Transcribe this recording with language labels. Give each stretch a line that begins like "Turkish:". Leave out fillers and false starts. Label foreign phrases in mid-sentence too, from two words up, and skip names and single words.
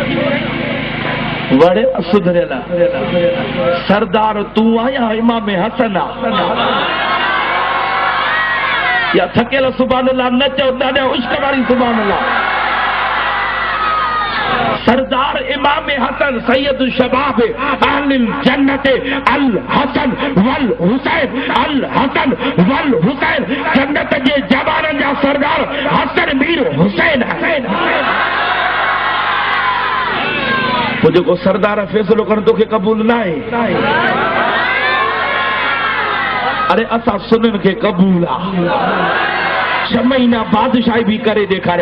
Sindhi: वड़े सुधरियल सरदार तूं आहियां इमाम हसन आहे या थकेल
Arabic: سبحان الله
Sindhi: न चओ ॾाढा उश्क वारी
Arabic: سبحان الله
Sindhi: सरदार इमाम हसन
Arabic: سيد شباب أهل الجنة الحسن والحسين الحسن والحسين
Sindhi: जन्नत जे जवाननि जा सरदार हसन मीर हुसैन वो जेको सरदार फैसलो करण तोखे क़बूल न आहे अरे असां सुननि खे क़बूल आहे 6 महीना बादशाही भी करे ॾेखारियूं